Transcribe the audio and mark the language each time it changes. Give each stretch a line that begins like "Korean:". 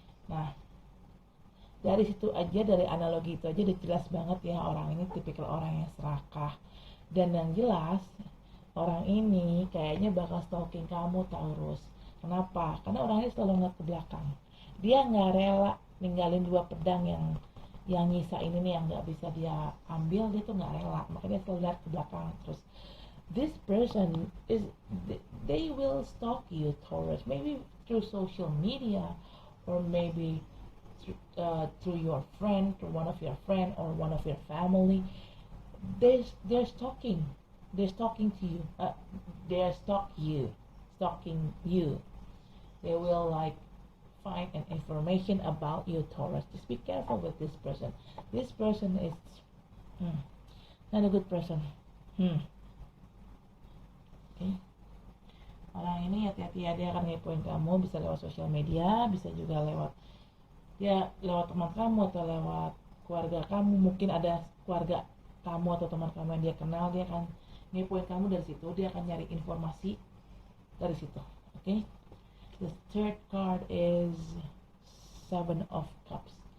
Indonesian: Nah, dari situ aja, dari analogi itu aja udah jelas banget ya orang ini tipikal orang yang serakah. Dan yang jelas orang ini kayaknya bakal stalking kamu, Taurus. Kenapa? Karena orang ini selalu ngeliat ke belakang. Dia nggak rela ninggalin 2 pedang yang nyisa ini nih, yang nggak bisa dia ambil. Dia tuh nggak rela, makanya dia selalu lihat ke belakang terus.
English: This person they will stalk you, Taurus. Maybe through social media, or maybe through your friend, through one of your friend or one of your family. They're stalking to you. Stalking you. They will like find an information about you, Taurus. Just be careful with this person. This person is not a good person. Okay.
Indonesian: Orang ini hati-hati ya, dia akan ngepoin kamu, bisa lewat sosial media, bisa juga lewat teman kamu atau lewat keluarga kamu. Mungkin ada keluarga kamu atau teman kamu yang dia kenal, dia akan ngepoin kamu dari situ. Dia akan nyari informasi dari situ.
English: Okay. The third card is 7 of Cups.